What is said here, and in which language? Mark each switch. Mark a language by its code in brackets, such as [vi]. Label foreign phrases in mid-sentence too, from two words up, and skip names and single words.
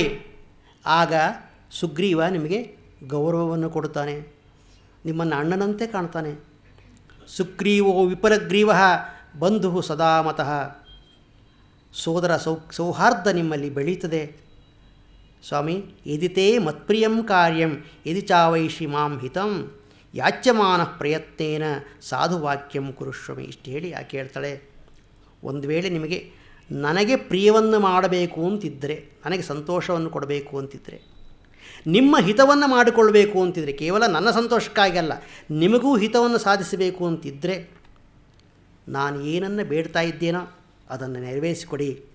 [kn] ಆಗ ಸುಗ್ರೀವ ನಿಮಗೆ ಗೌರವವನ್ನು ಕೊಡುತ್ತಾನೆ, ನಿಮ್ಮನ್ನು ಅಣ್ಣನಂತೆ ಕಾಣ್ತಾನೆ. [sa] ಸುಗ್ರೀವೋ ವಿಪರಗ್ರೀವ ಬಂಧು ಸದಾ ಮತಃ. [kn] ಸೋದರ ಸೌಹಾರ್ದ ನಿಮ್ಮಲ್ಲಿ ಬೆಳೀತದೆ. [sa] ಸ್ವಾಮಿ, ಯದಿತೇ ಮತ್ಪ್ರಿಯಂ ಕಾರ್ಯಂ ಯದಿ ಚಾವೈಷಿ ಮಾಂ ಹಿತಂ ಯಾಚ್ಯಮಾನ ಪ್ರಯತ್ನೇನ ಸಾಧುವಾಕ್ಯಂ ಕುರುಷ್ವಮಿ. [kn] ಇಷ್ಟು ಹೇಳಿ ಆಕೆ ಹೇಳ್ತಾಳೆ, ಒಂದು ವೇಳೆ ನಿಮಗೆ ನನಗೆ ಪ್ರಿಯವನ್ನು ಮಾಡಬೇಕು ಅಂತಿದ್ದರೆ, ನನಗೆ ಸಂತೋಷವನ್ನು ಕೊಡಬೇಕು ಅಂತಿದ್ದರೆ, ನಿಮ್ಮ ಹಿತವನ್ನು ಮಾಡಿಕೊಳ್ಳಬೇಕು ಅಂತಿದ್ದರೆ, ಕೇವಲ ನನ್ನ ಸಂತೋಷಕ್ಕಾಗಲ್ಲ ನಿಮಗೂ ಹಿತವನ್ನು ಸಾಧಿಸಬೇಕು ಅಂತಿದ್ದರೆ, ನಾನು ಏನನ್ನು ಬೇಡ್ತಾ ಇದ್ದೇನೋ ಅದನ್ನು ನೆರವೇರಿಸಿಕೊಡಿ.